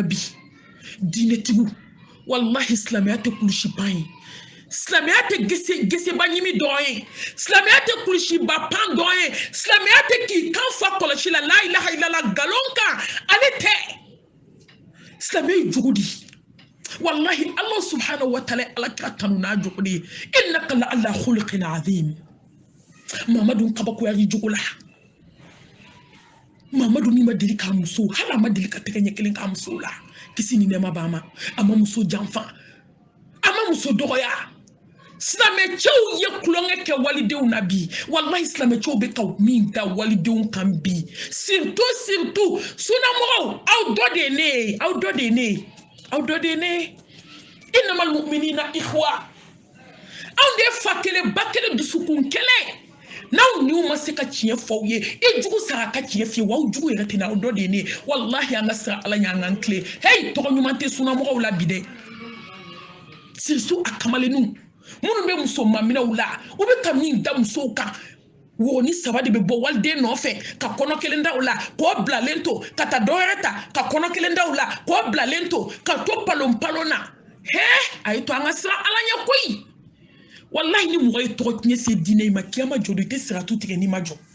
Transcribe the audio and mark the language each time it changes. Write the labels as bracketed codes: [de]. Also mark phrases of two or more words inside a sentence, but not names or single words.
[bm] bi diinɛtigiw wallahi silamɛya tɛ kulusi ban ye silamɛya tɛ geseba ɲimi dɔn ye silamɛya tɛ kulusiba pan dɔn ye silamɛya tɛ k'i kan fa kɔlɔsi la [ar] لا إله إلا الله [bm] galon kan ale tɛ silamɛ ye jogo di wallahi Allah [ar] سبحانه وتعالى [bm] ala kira tanu n'a jogo de ye [ar] إنك لعلى خلق عظيم [bm] Mamadu kabakoya yi jogo la Mamadu ni ma deli k'a muso hala ma deli ka tɛgɛ ɲɛ kelen k'a muso la kisi ni nɛɛma b'a ma a ma muso janfa a ma muso dɔgɔya silamɛcɛw ye kulonkɛ kɛ walidenw na bi wallahi silamɛcɛw bɛ ka min da walidenw kan bi surtout sunamɔgɔw aw dɔ de ye ne ye aw dɔ de ye ne ye aw dɔ de ye ne ye [ar] إنما المؤمنون إخوة [bm] aw de ye fa kelen ba kelen dusukun kelen n'aw n'u ma se ka tiɲɛ fɔ aw ye i jugu sara ka tiɲɛ f'i ye wa aw jugu yɛrɛ tɛ na aw dɔ de ye ne ye wallahi an ka sira ala ɲɛ an k'an tilen hey tɔgɔ ɲuman tɛ sunamɔgɔw la bi dɛ surtout a kamalenninw minnu bɛ muso maminɛw la u bɛ ka min da musow kan wo ni saba de bɛ bɔ waliden nɔfɛ ka kɔnɔ kelen da u la k'o bilalen to ka taa dɔ wɛrɛ ta ka kɔnɔ kelen da u la k'o bilalen to ka to palon na a ye to an ka sira ala ɲɛ koyi wallahi ni mɔgɔ ye tɔgɔ tiɲɛ se diinɛ in ma kiyama jɔ do i tɛ siratu tigɛ n'i ma jɔ